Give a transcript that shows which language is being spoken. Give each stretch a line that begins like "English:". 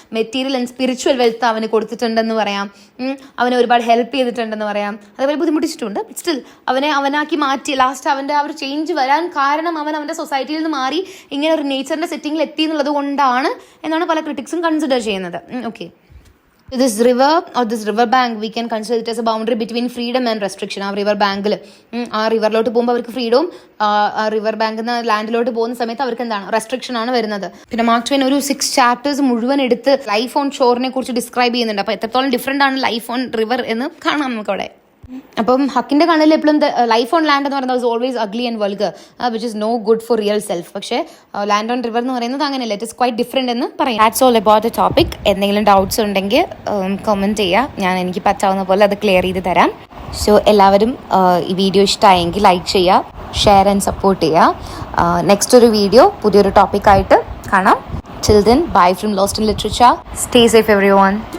English: material and spiritual wealth
Malayalam: അവന് കൊടുത്തിട്ടുണ്ടെന്ന് പറയാം. അവനെ ഒരുപാട് ഹെൽപ്പ് ചെയ്തിട്ടുണ്ടെന്ന് പറയാം. അതേപോലെ ബുദ്ധിമുട്ടിച്ചിട്ടുണ്ട്. സ്റ്റിൽ അവനാക്കി മാറ്റി ലാസ്റ്റ് അവൻ്റെ ആ ഒരു ചേഞ്ച് വരാൻ കാരണം അവൻ്റെ സൊസൈറ്റിയിൽ നിന്ന് മാറി ഇങ്ങനെ ഒരു നേച്ചറിൻ്റെ സെറ്റിങ്ങിൽ എത്തി എന്നുള്ളത് കൊണ്ടാണ് എന്നാണ് പല ക്രിറ്റിക്സും കൺസിഡർ ചെയ്യുന്നത്.
English: Okay, this river or this river bank we can consider it as a boundary between freedom and restriction.
Malayalam: ആ റിവർ ബാങ്കിൽ ആ റിവറിലോട്ട് പോകുമ്പോൾ അവർക്ക് ഫ്രീഡവും ആ റിവർ ബാങ്കിൽ നിന്ന് ലാൻഡിലോട്ട് പോകുന്ന സമയത്ത് അവർക്ക് എന്താണ് റെസ്ട്രിക്ഷൻ ആണ് വരുന്നത്. പിന്നെ മാർക്ക് ട്വെയിൻ ഒരു 6 ചാപ്റ്റേഴ്സ് മുഴുവൻ എടുത്ത് ലൈഫ് ഓൺ ഷോറിനെ കുറിച്ച് ഡിസ്ക്രൈബ് ചെയ്യുന്നുണ്ട്. അപ്പോൾ എത്രത്തോളം ഡിഫറെൻ്റ് ആണ് ലൈഫ് ഓൺ റിവർ എന്ന് കാണാം നമുക്കവിടെ. അപ്പം ഹക്കിൻ്റെ കണ്ണിൽ എപ്പോഴും ലൈഫ് ഓൺ ലാൻഡ് എന്ന് പറയുന്നത്
English: Always ugly and vulgar which is no good for real self.
Malayalam: പക്ഷേ ലാൻഡ് ഓൺ റിവർ എന്ന് പറയുന്നത് അങ്ങനെയല്ല,
English: it is quite different
Malayalam: എന്ന് പറയാം.
English: That's all about the topic.
Malayalam: എന്തെങ്കിലും ഡൗട്ട്സ് ഉണ്ടെങ്കിൽ കമൻറ്റ് ചെയ്യുക, എനിക്ക് പറ്റാവുന്ന പോലെ അത് ക്ലിയർ ചെയ്ത് തരാം. സോ എല്ലാവരും ഈ വീഡിയോ ഇഷ്ടമായെങ്കിൽ ലൈക്ക് ചെയ്യുക, ഷെയർ ആൻഡ് സപ്പോർട്ട് ചെയ്യുക. നെക്സ്റ്റ് ഒരു വീഡിയോ പുതിയൊരു ടോപ്പിക്കായിട്ട് കാണാം.
English: Till then, bye from Lost in Literature. Stay safe everyone.